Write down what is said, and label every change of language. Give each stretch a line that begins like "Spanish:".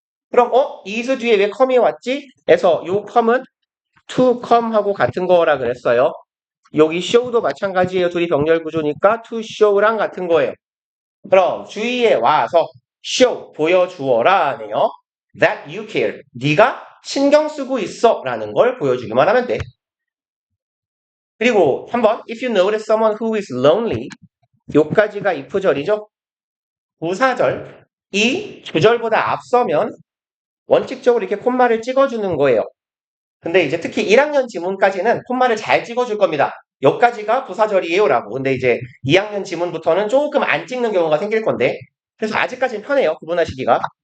Korean: 그럼 is 뒤에 왜 come이 왔지? 해서 요 come은 to come 하고 같은 거라 그랬어요. 여기 show도 마찬가지예요. 둘이 병렬 구조니까 to show랑 같은 거예요. 그럼 주위에 와서 show 보여주어라네요.
English: That you care.
Korean: 네가 신경 쓰고 있어 라는 걸 보여주기만 하면 돼. 그리고 한번
English: if you notice someone who is lonely
Korean: 요까지가 if절이죠. 부사절 이 주절보다 앞서면 원칙적으로 이렇게 콤마를 찍어주는 거예요. 근데 이제 특히 1학년 지문까지는 콤마를 잘 찍어줄 겁니다. 여기까지가 부사절이에요 라고. 근데 이제 2학년 지문부터는 조금 안 찍는 경우가 생길 건데 그래서 아직까지는 편해요. 구분하시기가.